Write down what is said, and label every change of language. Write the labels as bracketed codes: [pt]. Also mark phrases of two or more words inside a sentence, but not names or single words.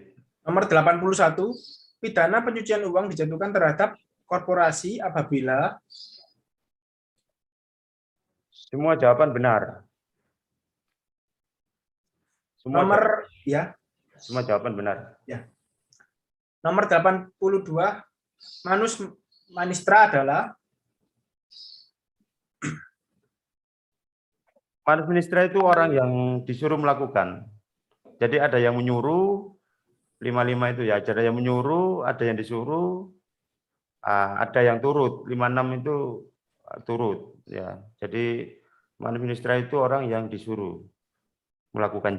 [id] nomor 81, pidana pencucian uang dijatuhkan terhadap korporasi apabila Semua jawaban benar. Semua jawaban benar. Ya. Nomor 82, [la] manus manistra [id] adalah [la] manus manistra [id] itu orang yang disuruh melakukan. Jadi ada yang menyuruh, 55 itu ya, ada yang menyuruh, ada yang disuruh, ada yang turut, 56 itu turut ya. Jadi [la] manus manistra [id] itu orang yang disuruh melakukan.